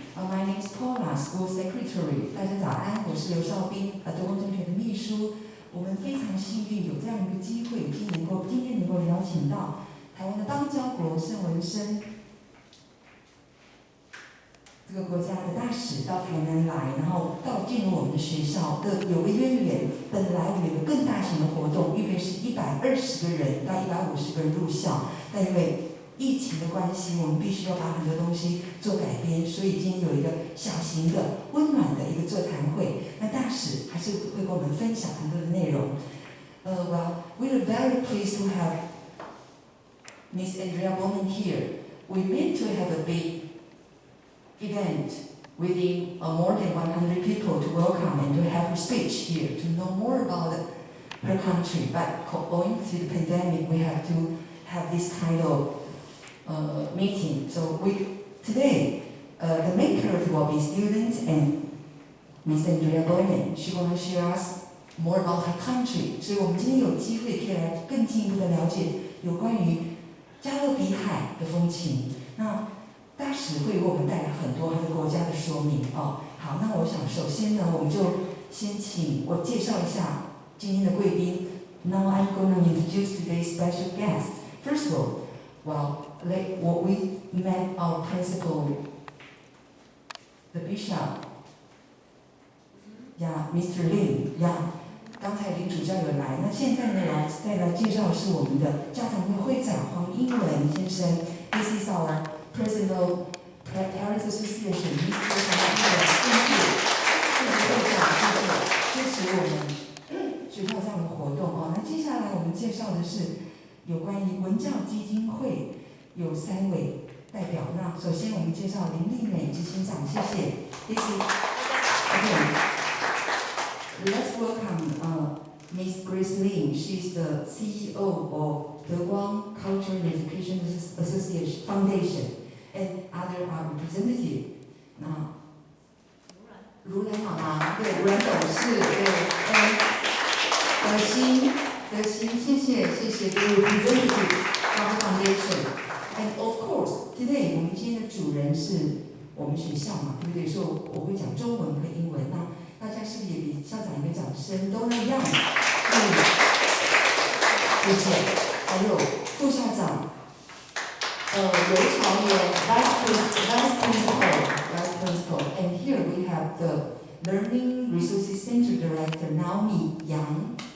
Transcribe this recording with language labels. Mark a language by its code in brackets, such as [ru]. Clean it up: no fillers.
[en] My name is Paula, School Secretary. [zh] 大家早安，我是刘少斌，德光中学的秘书。我们非常幸运有这样一个机会，今天能够邀请到台湾的邦交国圣文森这个国家的大使到台南来，然后进入我们的学校的有个渊源。本来我们有个更大型的活动，预备是120个人到150个人入校，但因为疫情的关系，我们必须要把很多东西做改编，所以今天有一个小型的温暖的一个座谈会。那大使还是会跟我们分享很多的内容。 [en] Well, we are very pleased to have Miss Andrea Bowman here. We meant to have a big event within more than 100 people to welcome and to have her speech here, to know more about her country. But owing to the pandemic, we have to have this kind of meeting. So today, the main character will be students and Miss Andrea Bowman. She will share us more about her country. [zh] 所以我们今天有机会可以来更进一步的了解有关于加勒比海的风情。那大使会为我们带来很多他的国家的说明哦。好，那我想首先呢，我们就先请我介绍一下今天的贵宾。 [en] Now I'm going to introduce today's special guest. First of all, we met our principal, the bishop, Mr. Lin. [zh] 刚才林主教有来，那现在呢，再来介绍的是我们的家长会会长黄英文先生。 [en] This is our President of Parents Association, Mr. [zh] 黄英文，谢谢会长，谢谢支持我们学校这样的活动哦。那接下来我们介绍的是有关于文教基金会有3位代表。那首先我们介绍林丽美执行长，谢谢。 [en] This is okay. Let's welcome Miss Grace Lin. She's the CEO of the Guam Culture and Education Association Foundation, and other representative. [zh] 那如兰妈妈，对，如兰董事，对，德心，谢谢各位 [en] representative from the foundation. And of course, today [zh] 我们今天的主人是我们学校嘛，对不对？所以我会讲中文和英文。那大家是不是也给校长一个掌声？都那样。谢谢。还有副校长，刘朝元 Vice Principal. [en] And here we have the Learning Resources Center Director Naomi Yang.